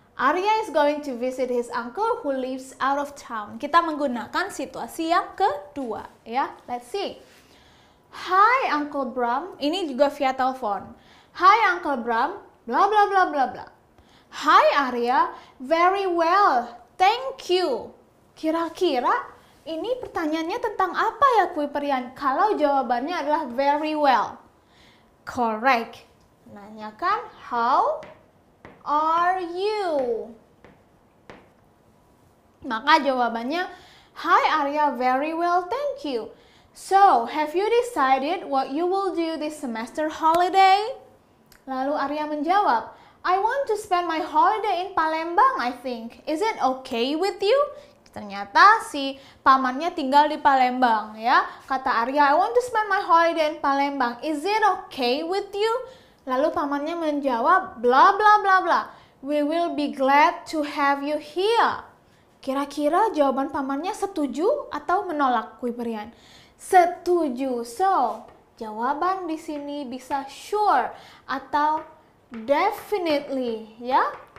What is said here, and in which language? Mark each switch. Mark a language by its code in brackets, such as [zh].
[en] Arya is going to visit his uncle who lives out of town. [id] Kita menggunakan situasi yang kedua ya. [en] Let's see. Hi Uncle Bram. [id] Ini juga via telepon. [en] Hi Uncle Bram. Bla bla bla bla bla. Hi Arya. Very well. Thank you. [id] Kira-kira ini pertanyaannya tentang apa ya Kuiperian? Kalau jawabannya adalah [en] very well. Correct. [id] Nanyakan [en] how are you? [id] Maka jawabannya [en] hi Arya, very well, thank you. So, have you decided what you will do this semester holiday? [id] Lalu Arya menjawab, [en] I want to spend my holiday in Palembang, I think. Is it okay with you? [id] Ternyata si pamannya tinggal di Palembang ya. Kata Arya, [en] I want to spend my holiday in Palembang. Is it okay with you? [id] Lalu pamannya menjawab, [en] bla bla bla bla. We will be glad to have you here. [id] Kira-kira jawaban pamannya setuju atau menolak Kuiperian? Setuju. So, jawaban di sini bisa sure atau definitely ya.